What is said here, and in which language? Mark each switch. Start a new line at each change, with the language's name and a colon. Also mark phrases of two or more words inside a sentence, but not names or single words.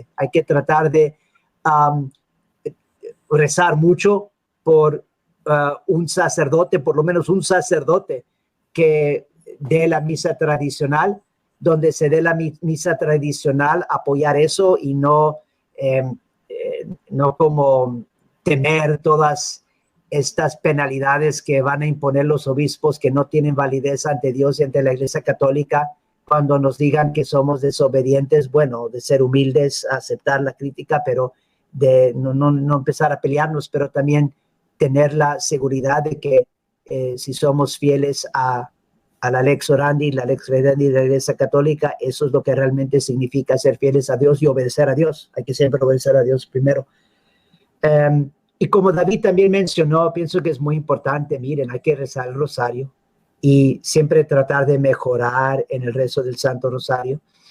Spanish: Hay que tratar de rezar mucho por un sacerdote, por lo menos un sacerdote que dé la misa tradicional, donde se dé la misa tradicional, apoyar eso y no como temer todas estas penalidades que van a imponer los obispos que no tienen validez ante Dios y ante la Iglesia Católica cuando nos digan que somos desobedientes. Bueno, de ser humildes, aceptar la crítica, pero de no empezar a pelearnos, pero también tener la seguridad de que si somos fieles a la
Latin: lex orandi,
Spanish: la
Latin: lex credendi
Spanish: de la Iglesia Católica, eso es lo que realmente significa ser fieles a Dios y obedecer a Dios. Hay que siempre obedecer a Dios primero. Y como David también mencionó, pienso que es muy importante, miren, hay que rezar el rosario y siempre tratar de mejorar en el rezo del Santo Rosario.